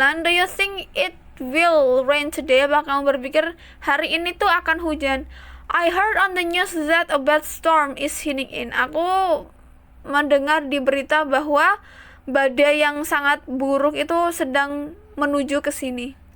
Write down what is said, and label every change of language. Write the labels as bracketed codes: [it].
[en] Do you think it will rain today? [id] Apakah kamu berpikir hari ini tuh akan hujan? [en] I heard on the news that a bad storm is heading in. [id] Aku mendengar di berita bahwa badai yang sangat buruk itu sedang menuju ke sini.